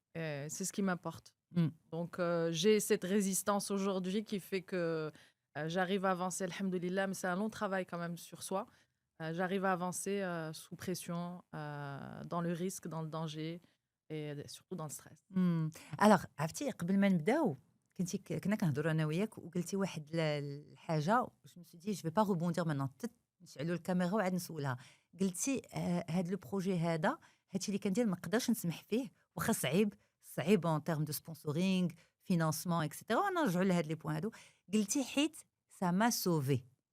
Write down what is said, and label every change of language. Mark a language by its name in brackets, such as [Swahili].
[French] C'est ce qui m'importe. Donc, j'ai cette résistance aujourd'hui qui fait que j'arrive à avancer, alhamdoulilah, mais c'est un long travail quand même sur soi. J'arrive à avancer sous pression, dans le risque, dans le danger et surtout dans le stress. [Arabic] Alors, عرفتي قبل ما نبداو كنا كنهضروا انا وياك وقلتي واحد الحاجه. [French] جو me suis dit je vais pas rebondir maintenant. [Arabic] نشعلوا الكاميرا وعاد نسولها. قلتي هذا لو بروجي هذا هادشي اللي كندير ما نقدرش نسمح فيه واخا صعيب [French] en termes de sponsoring, financement, etc. [Arabic] ونرجعوا لهاد لي بوين هادو. قلتي حيت [French] ça m'a sauvé.